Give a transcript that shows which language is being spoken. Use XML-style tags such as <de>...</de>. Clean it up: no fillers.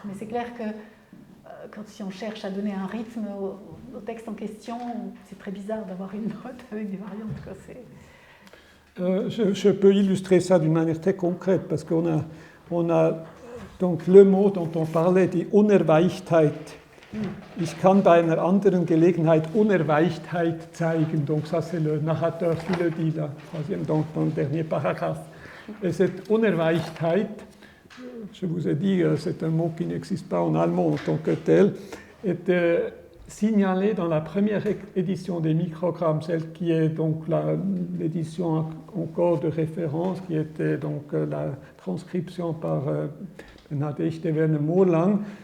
<fr>Mais c'est clair que si on cherche à donner un rythme au texte en question, c'est très bizarre d'avoir une note avec des variantes, quoi. Je peux illustrer ça d'une manière très concrète, parce qu'on a Donc le mot dont on parlait, die Unerweichtheit.</fr> <de>Ich kann bei einer anderen Gelegenheit Unerweichtheit zeigen.</de> <fr>Donc ça c'est le narrateur qui le dit là, troisième, donc dans le dernier paragraphe. Et cette Unerweichtheit, je vous ai dit, c'est un mot qui n'existe pas en allemand en tant que tel, était signalé dans la première édition des microgrammes, celle qui est donc l'édition encore de référence, qui était donc la transcription par Nadège Werner-Moorlang.</fr>